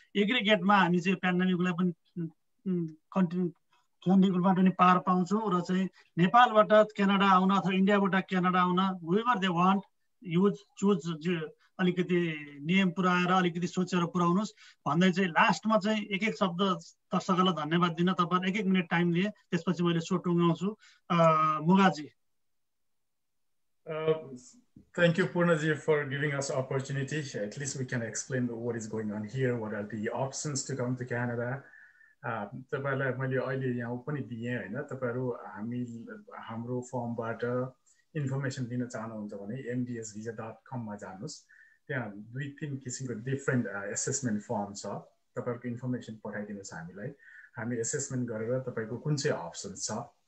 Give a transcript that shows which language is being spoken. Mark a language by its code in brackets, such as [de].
[ne] एग्रिगेटमा हामी चाहिँ पेन्डेमिकलाई पनि क्यान्डिडेटबाट पनि पार पाउँछौँ र चाहिँ नेपालबाट क्यानाडा आउन अथवा इन्डियाबाट क्यानाडा आउन वेभर दे वान्ट चुज अलिकति नियम पुऱ्याएर अलिकति सोचेर पुऱ्याउनुहोस् भन्दै चाहिँ लास्टमा चाहिँ एक शब्द दर्शकहरूलाई धन्यवाद दिन तपाईहरु 1 मिनेट टाइम लिए त्यसपछि मैले so टुङ्गाउँछु मुगाजी [en] Thank you, Purnaji, for giving us opportunity. At least we can explain what is going on here, what are the options to come to Canada. [ne] तपाईलाई मैले अहिले यहाँ पनि दिएँ हैन तपाईहरु हाम्रो फर्मबाट इन्फर्मेसन दिन चाहनुहुन्छ भने mdsvisa.com मा जानुस् त्यहाँ 2-3 किसिमको डिफरेन्ट असेसमेन्ट फर्म छ तपाईहरुको इन्फर्मेसन पठाइदिनुस् हामीलाई हामी असेसमेन्ट गरेर तपाईको कुन चाहिँ अप्सन छ